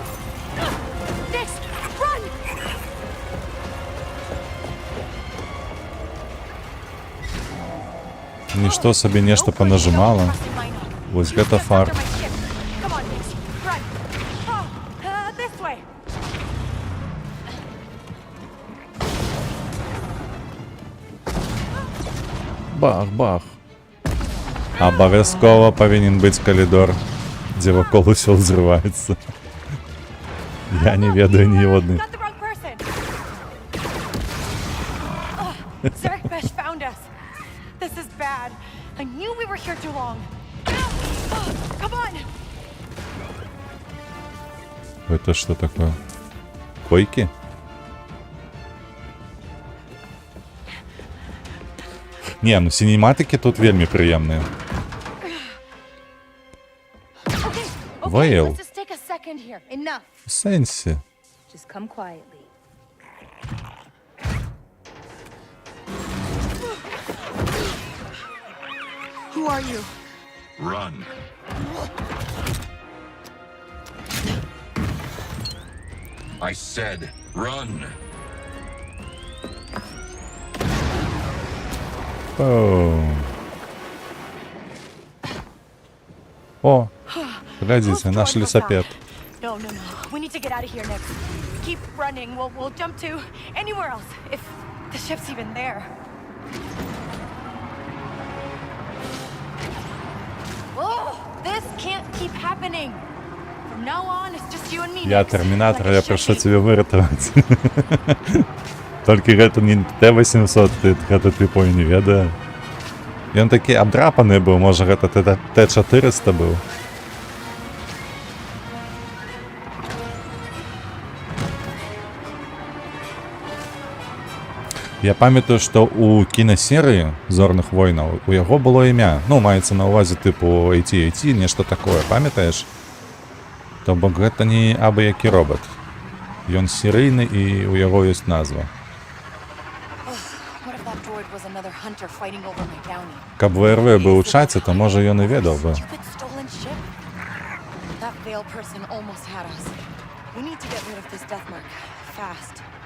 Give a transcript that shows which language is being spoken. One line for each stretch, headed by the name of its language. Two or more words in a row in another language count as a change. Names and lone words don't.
English: Nix, run!
Belarusian: Нішто собі нешта понажимала. Вось гэта фарт.
English: Come on, Nix. Run. Oh, this way. Бах-бах.
Belarusian: Абавязкова павінен быць калідор, дзе вакол усё ўзрываецца. Я не ведаю ні одной.
English: Got the wrong person. Zarek Besh found us. This is bad. I knew we were here too long. Come on.
Russian: Это что такое? Койки?
Belarusian: Не, ну синематики тут вельмі прыемныя. Вейл.
English: Let's just take a second here. Enough.
Belarusian: В сенсі.
English: Just come quietly. Who are you? Run. I said, run.
Russian: О, глядите, наш лесопед.
English: No. We need to get out of here next. Keep running. We'll jump to anywhere else if the ship's even there. Oh, this can't keep happening. From now on, it's just you and me.
Russian: Я
English: Nix,
Russian: терминатор,
English: like
Russian: я
English: it should
Russian: прошу
English: be.
Belarusian: тебе выратовать. Толькі гэта не Т-800, гэта ты пой не ведаю. Ён такі абдрапаны быў, можа гэта Т-400 быў. Я памятаю, што у кінасерыі «Зорных войнаў» у яго было імя. Ну, маецца на ўвазе тыпу AT-AT, нешта такое, памятаеш? То бок гэта не абы-які робот. Ён серыйны і у яго ёсць назва.
English: What if that droid was another hunter fighting over my bounty?
Belarusian: Каб ВРВ быў у чаце, то можа ён і ведаў бы.
English: Stupid stolen ship? That veil person almost had us. We need to get rid of this death mark. Fast.